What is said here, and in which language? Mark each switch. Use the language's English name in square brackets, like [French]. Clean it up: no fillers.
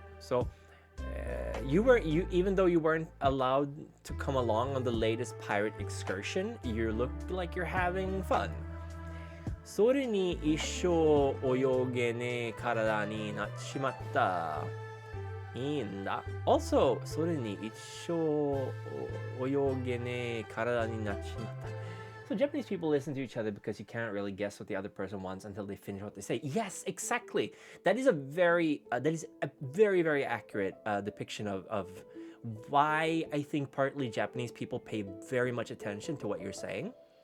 [English] So, even though you weren't allowed to come along on the latest pirate excursion, you looked like you're having fun. [Japanese] それに一生泳げねえ体になっちまった。いいんだ。 Also, それに一生泳げねえ体になっちまった。 [English] So Japanese people listen to each other because you can't really guess what the other person wants until they finish what they say. Yes, exactly. That is a very very accurate depiction of why I think partly Japanese people pay very much attention to what you're saying.